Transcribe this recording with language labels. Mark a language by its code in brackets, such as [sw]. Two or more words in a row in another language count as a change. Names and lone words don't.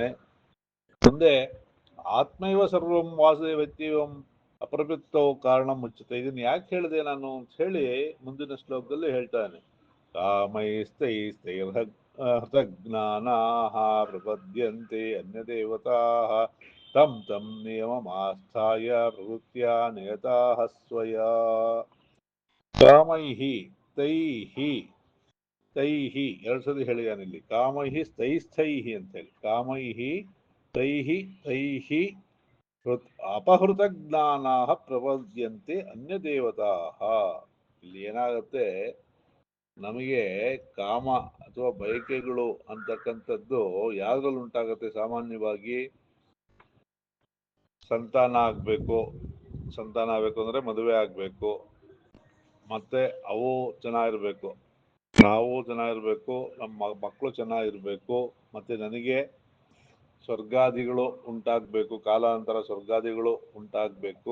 [kn] ಮುಂದೆ [sa] ಆತ್ಮೈವ ಸರ್ವಂ ವಾಸುದೇವತ್ಯಂ [kn] ಅಪ್ರವೃತ್ತವು ಕಾರಣ ಮುಚ್ಚುತ್ತೆ. ಇದನ್ನ ಯಾಕೆ ಹೇಳಿದೆ ನಾನು ಅಂತ ಹೇಳಿ ಮುಂದಿನ ಶ್ಲೋಕದಲ್ಲಿ ಹೇಳ್ತಾನೆ. [sa] ಕಾಮೈಸ್ತೈಸ್ತೈರ್ಹೃತಜ್ಞಾನಾಃ ಪ್ರಪದ್ಯಂತೆ ಅನ್ಯದೇವತಾಃ ತಂ ತಂ ನಿಯಮಮಾಸ್ಥಾಯ ಪ್ರವೃತ್ತ್ಯಾ ನಿಯತಾಃ ಸ್ವಯಾ ಕಾಮೈಹಿ ತೈಹಿ ತೈಹಿ [kn] ಎರಡು ಸಲ ಹೇಳಿದಾನಿಲ್ಲಿ [sa] ಕಾಮೈಹಿ ಸ್ಥೈಸ್ಥೈಹಿ [kn] ಅಂತ ಹೇಳಿ [sa] ಕಾಮೈಹಿ ತೈಹಿ ತೈಹಿ ಅಪಹೃತ ಜ್ಞಾನಾ ಪ್ರಪದ್ಯಂತೆ ಅನ್ಯ ದೇವತಾ. [kn] ಇಲ್ಲಿ ಏನಾಗುತ್ತೆ, ನಮಗೆ ಕಾಮ ಅಥವಾ ಬಯಕೆಗಳು ಅಂತಕ್ಕಂಥದ್ದು ಯಾವ್ದ್ರಲ್ಲಿ ಉಂಟಾಗುತ್ತೆ? ಸಾಮಾನ್ಯವಾಗಿ ಸಂತಾನ ಆಗಬೇಕು ಅಂದ್ರೆ ಮದುವೆ ಆಗಬೇಕು, ಮತ್ತೆ ಅವು ಚೆನ್ನಾಗಿರ್ಬೇಕು, ನಾವು ಚೆನ್ನಾಗಿರ್ಬೇಕು, ನಮ್ಮ ಮಕ್ಕಳು ಚೆನ್ನಾಗಿರ್ಬೇಕು, ಮತ್ತೆ ನನಗೆ ಸ್ವರ್ಗಾದಿಗಳು ಉಂಟಾಗಬೇಕು, ಕಾಲಾಂತರ ಸ್ವರ್ಗಾದಿಗಳು ಉಂಟಾಗಬೇಕು.